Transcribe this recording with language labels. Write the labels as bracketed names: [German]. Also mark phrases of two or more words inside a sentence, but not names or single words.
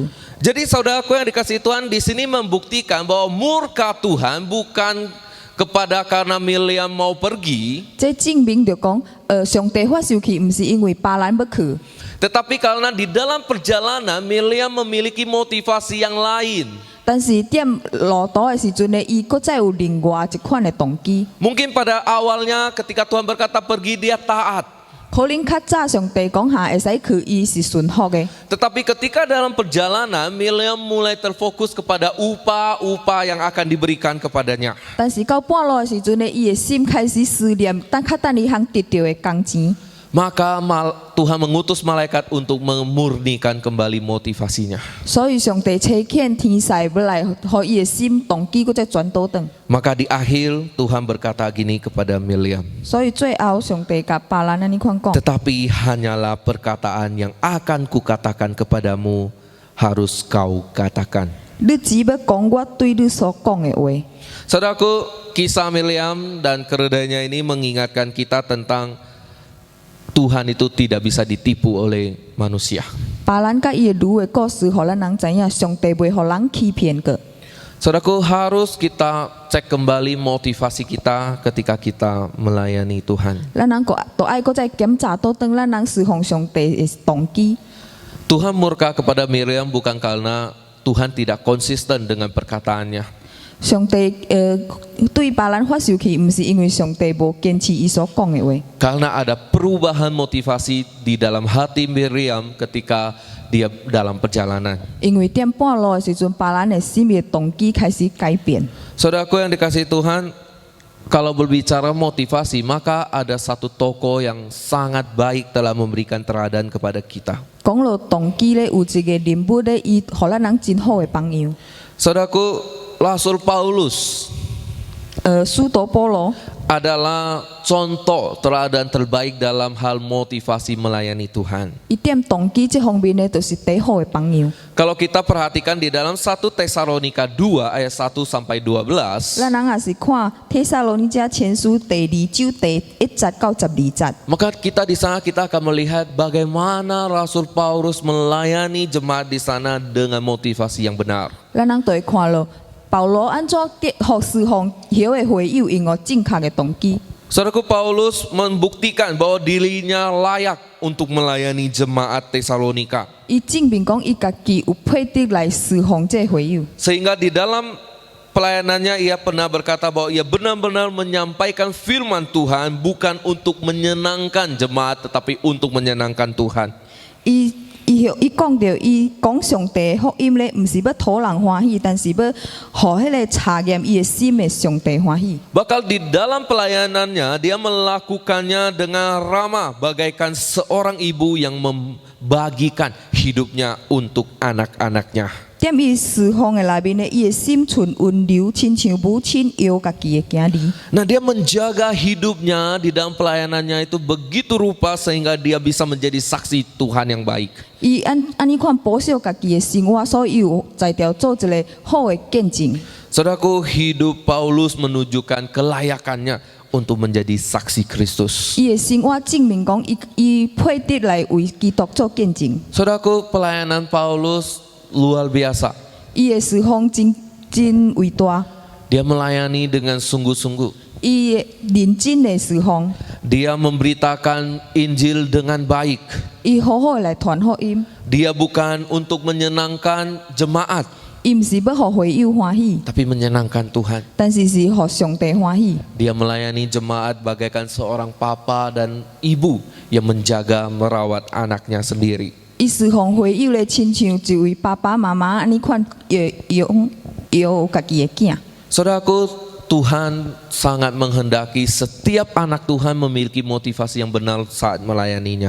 [Indonesian] Jadi saudaraku yang dikasihi Tuhan, di sini membuktikan bahwa murka Tuhan bukan kepada karena Bileam mau pergi, [Min Nan Chinese] 这证明着讲，上帝发生气，毋是因为别人要去， [Indonesian] tetapi karena di dalam perjalanan Bileam memiliki motivasi yang lain. [Min Nan Chinese] 但是踮路途的时阵呢，伊搁再有另外一款的动机。 [Indonesian] Mungkin pada awalnya ketika Tuhan berkata pergi dia taat. [Min Nan Chinese] 可能较早上帝讲下会使去，伊是顺服的。 [Indonesian] Tetapi ketika dalam perjalanan Bileam mulai terfokus kepada upah-upah yang akan diberikan kepadanya. [Min Nan Chinese] 但是到半路的时阵呢，伊的心开始思念，等伊通得到的工钱。 [Indonesian] Maka Tuhan mengutus malaikat untuk memurnikan kembali motivasinya. [Min Nan Chinese] 所以上帝差遣天使要来，互伊的心动机搁再转倒转。 [Indonesian] Maka di akhir Tuhan berkata gini kepada Bileam. [Min Nan Chinese] 所以最后上帝甲别人安尼款讲， [Indonesian] Tetapi hanyalah perkataan yang akan kukatakan kepadamu harus kau katakan. [Min Nan Chinese] 你只要讲我对你所讲的话。 [Indonesian] Saudaraku, kisah Bileam dan keledainya ini mengingatkan kita tentang Tuhan itu tidak bisa ditipu oleh manusia. [Min Nan Chinese] 别人甲伊的驴的故事，互咱人知影，上帝袂互人欺骗过。 [Indonesian] Saudaraku, harus kita cek kembali motivasi kita ketika kita melayani Tuhan. [Min Nan Chinese] 咱人都爱搁再检查倒转，咱人侍奉上帝的动机。 [Indonesian] Tuhan murka kepada Bileam bukan karena Tuhan tidak konsisten dengan perkataannya. [Min Nan Chinese] 上帝对别人发生气，毋是因为上帝无坚持伊所讲的话， [Indonesian] Karena ada perubahan motivasi di dalam hati Bileam ketika dia dalam perjalanan. [Min Nan Chinese] 因为踮半路的时阵，别人的心的动机开始改变。 [Indonesian] Saudaraku yang dikasihi Tuhan, kalau berbicara motivasi, maka ada satu tokoh yang sangat baik telah memberikan teladan kepada kita. [Min Nan Chinese] 讲到动机咧，有一个人物咧，伊互咱人真好的榜样。 [Indonesian] Saudaraku, Rasul Paulus [Min Nan Chinese] 使徒保罗 [Indonesian] adalah contoh teladan terbaik dalam hal motivasi melayani Tuhan. [Min Nan Chinese] 伊踮动机这方面呢，就是最好的榜样。 [Indonesian] Kalau kita perhatikan di dalam 1 Tesalonika 2 ayat 1 sampai 12, [Min Nan Chinese] 咱人也是看帖撒罗尼迦前书第2章第1节到12节。 [Indonesian] maka kita di sana kita akan melihat bagaimana Rasul Paulus melayani jemaat di sana dengan motivasi yang benar. [Min Nan Chinese] 咱人就会看咯，保罗安怎服侍奉晓的会友，因有正确的动机。 [Indonesian] Saudaraku, Paulus membuktikan bahwa dirinya layak untuk melayani jemaat Tesalonika. [Min Nan Chinese] 伊证明讲伊家己有配得来侍奉这会友， [Indonesian] Sehingga di dalam pelayanannya ia pernah berkata bahwa ia benar-benar menyampaikan firman Tuhan bukan untuk menyenangkan jemaat tetapi untuk menyenangkan Tuhan. [Min Nan Chinese] 伊讲到伊讲上帝的福音咧，毋是要讨人欢喜，但是要互迄个查验伊的心的上帝欢喜。 [Indonesian] Bahkan di dalam pelayanannya dia melakukannya dengan ramah bagaikan seorang ibu yang membagikan hidupnya untuk anak-anaknya. [Min Nan Chinese] 踮伊侍奉的内面呢，伊的心存温柔，亲像母亲摇家己的囝儿。 [Indonesian] Nah, dia menjaga hidupnya di dalam pelayanannya itu begitu rupa sehingga dia bisa menjadi saksi Tuhan yang baik. [Min Nan Chinese] 伊安尼款保守家己的生活，所以有才调做一个好的见证。 [Indonesian] Saudaraku, hidup Paulus menunjukkan kelayakannya untuk menjadi saksi Kristus. [Min Nan Chinese] 伊的生活证明讲，伊配得来为基督做见证。 [Indonesian] Saudaraku, pelayanan Paulus luar biasa. [Min Nan Chinese] 伊的侍奉真伟大， [Indonesian] Dia melayani dengan sungguh-sungguh. [Min Nan Chinese] 伊的认真的侍奉， [Indonesian] Dia memberitakan Injil dengan baik. [Min Nan Chinese] 伊好好地来传福音。 [Indonesian] Dia bukan untuk menyenangkan jemaat, [Min Nan Chinese] 伊毋是要互会友欢喜， [Indonesian] tapi menyenangkan Tuhan. [Min Nan Chinese] 但是是互上帝欢喜。 [Indonesian] Dia melayani jemaat bagaikan seorang papa dan ibu yang menjaga merawat anaknya sendiri. [Min Nan Chinese] 伊侍奉会友咧，亲像一位爸爸妈妈安尼款摇家己的囝。 [Indonesian] Saudaraku, Tuhan sangat menghendaki setiap anak Tuhan memiliki motivasi yang benar saat melayaninya.